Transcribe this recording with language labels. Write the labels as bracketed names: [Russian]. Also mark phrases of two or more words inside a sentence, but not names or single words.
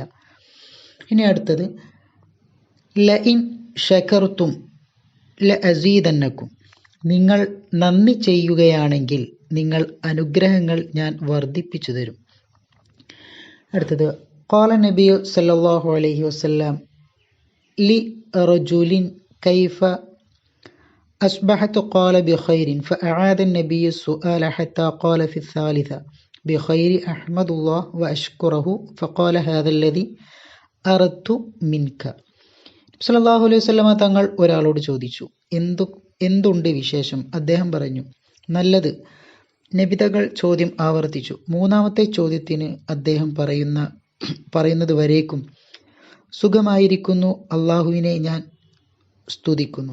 [Malayalam] ഇനി അടുത്തത് [Arabic] لئن شكرتم لأزيدنكم, [Malayalam] നിങ്ങൾ നന്ദി ചെയ്യുകയാണെങ്കിൽ നിങ്ങൾ അനുഗ്രഹങ്ങൾ ഞാൻ വർദ്ധിപ്പിച്ചു തരും. [Arabic] അടുത്തത് قال النبي صلى الله عليه وسلم لرجل كيف أصبحت قال بخير فأعاد النبي السؤال حتى قال في الثالثة بخير أحمد الله وأشكره فقال هذا الذي أردت منك. صلى الله عليه وسلم [Malayalam] തങ്ങൾ ഒരാളോട് ചോദിച്ചു, എന്തുണ്ട് വിശേഷം? അദ്ദേഹം പറഞ്ഞു, നല്ലത്. നബിതകൾ ചോദ്യം ആവർത്തിച്ചു. മൂന്നാമത്തെ ചോദ്യത്തിന് അദ്ദേഹം പറയുന്നത് വരേക്കും സുഖമായിരിക്കുന്നു, അള്ളാഹുവിനെ ഞാൻ സ്തുതിക്കുന്നു.